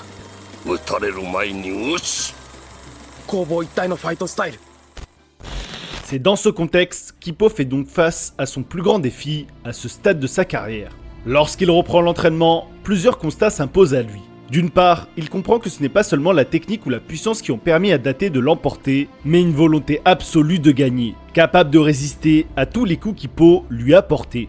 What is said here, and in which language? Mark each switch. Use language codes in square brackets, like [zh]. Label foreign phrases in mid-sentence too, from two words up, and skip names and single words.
[ja] 撃たれる前に撃つ。攻防一体のファイトスタイル。 [fr] C'est dans ce contexte qu'Hippo fait donc face à son plus grand défi à ce stade de sa carrière. Lorsqu'il reprend l'entraînement, plusieurs constats s'imposent à lui. D'une part, il comprend que ce n'est pas seulement la technique ou la puissance qui ont permis à Date de l'emporter, mais une volonté absolue de gagner, capable de résister à tous les coups qu'Hippo lui a portés.